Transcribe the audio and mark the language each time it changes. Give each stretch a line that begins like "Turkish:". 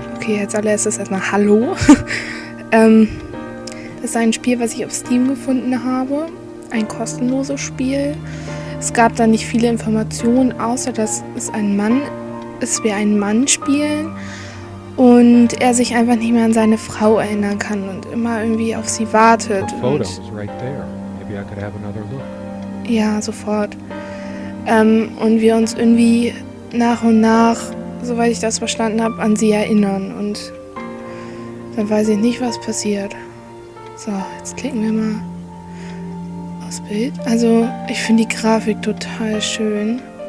German: Okay, als allererstes erstmal Hallo. Das ist ein Spiel, was ich auf Steam gefunden habe. Ein kostenloses Spiel. Es gab da nicht viele Informationen, außer dass es wir einen Mann spielen und er sich einfach nicht mehr an seine Frau erinnern kann und immer irgendwie auf sie wartet.
English: The photo is right there. Maybe I could have another look.
German: Ja, sofort. Und wir uns irgendwie nach und nach, soweit ich das verstanden habe, an sie erinnern. Und dann weiß ich nicht, was passiert. So, jetzt klicken wir mal aufs Bild. Also, ich finde die Grafik total schön.